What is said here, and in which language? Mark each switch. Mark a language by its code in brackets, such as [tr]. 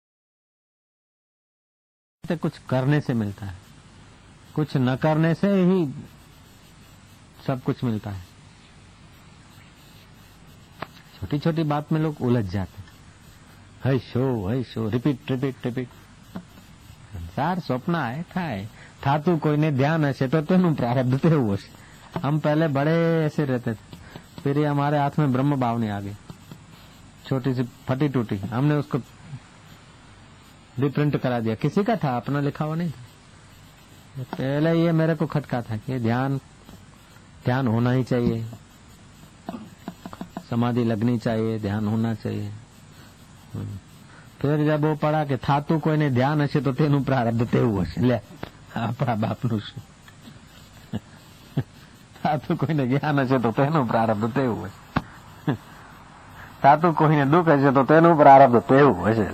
[hi] समझते कुछ करने से मिलता है, कुछ न करने से ही सब कुछ मिलता है। छोटी छोटी बात में लोग उलझ जाते, है शो रिपीट रिपीट रिपीट। संसार स्वप्न है [gu] थाय थातु कोઈને ધ્યાન હશે તો તેનું પ્રારબ્ધ તેવું હશે। [hi] हम पहले बड़े ऐसे रहते थे, फिर ये हमारे हाथ में ब्रह्म भावनी आ गई, छोटी सी फटी टूटी, हमने उसको रिप्रिंट करा दिया। किसी का था, अपना लिखा हुआ नहीं था। पहले ये मेरे को खटका था कि ध्यान होना ही चाहिए, समाधि लगनी चाहिए, ध्यान होना चाहिए। फिर जब वो पढ़ा कि [gu] थातु कोઈને ધ્યાન હશે તો તેનું પ્રારબ્ધ તેવું હશે। લે આપણા બાપનું શું? થાતું કોઈને જ્ઞાન હશે તો તેનું પ્રારબ્ધ તેવું હશે, થાતું કોઈને દુઃખ હશે તો તેનું પ્રારબ્ધ તેવું હશે।